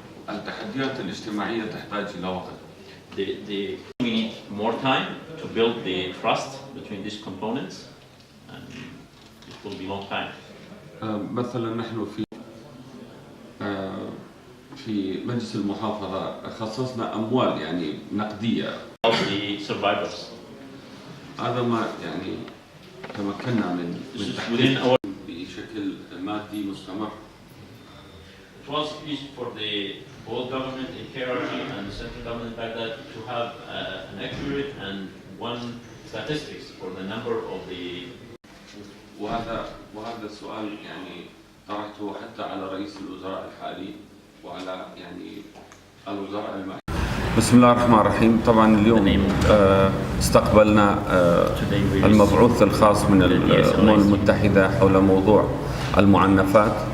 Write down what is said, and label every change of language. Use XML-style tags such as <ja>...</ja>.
<ar>التحديات الاجتماعية تحتاج إلى وقت.</ar> <en>We need more time to build the trust between these components, and it will be long time.</en> <ar>مثلا نحن في مجلس المحافظة خصصنا أموال يعني نقدية.</ar> <en>Of the survivors.</en> <ar>هذا ما يعني تمكنا من تحقيق بشكل مادي مستمر.</ar> <en>It was easy for the both government in KRG and the central government back then to have an accurate and one statistics for the number of the.</en> <ar>وهذا السؤال يعني طرحته حتى على رئيس الوزراء الحالي وعلى يعني الوزراء المعنيين. بسم الله الرحمن الرحيم. طبعا اليوم استقبلنا المبعوث الخاص من الامم المتحده حول موضوع المعنفات</ar>